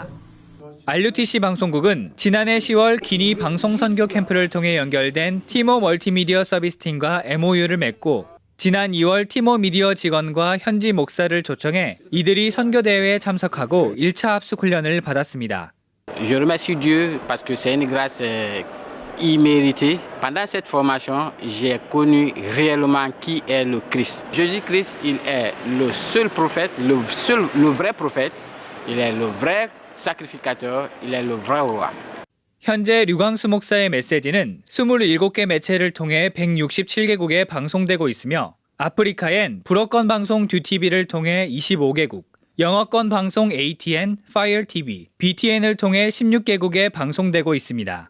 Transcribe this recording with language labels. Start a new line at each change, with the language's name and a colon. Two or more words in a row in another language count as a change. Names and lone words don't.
Korean: RUTC 방송국은 지난해 10월 기니 방송선교 캠프를 통해 연결된 티모 멀티미디어 서비스팀과 MOU를 맺고 지난 2월 티모 미디어 직원과 현지 목사를 초청해 이들이 선교대회에 참석하고 1차 합숙 훈련을 받았습니다.
French: Je remercie Dieu parce que c'est une grâce imméritée. Pendant cette formation, j'ai connu réellement qui est le Christ. Jésus-Christ, il est le seul prophète, le vrai prophète. Il est le vrai sacrificateur, il est le vrai roi.
Korean: 현재 류광수 목사의 메시지는 27개 매체를 통해 167개국에 방송되고 있으며 아프리카엔 불어권 방송 듀TV를 통해 25개국, 영어권 방송 ATN, Fire TV, BTN을 통해 16개국에 방송되고 있습니다.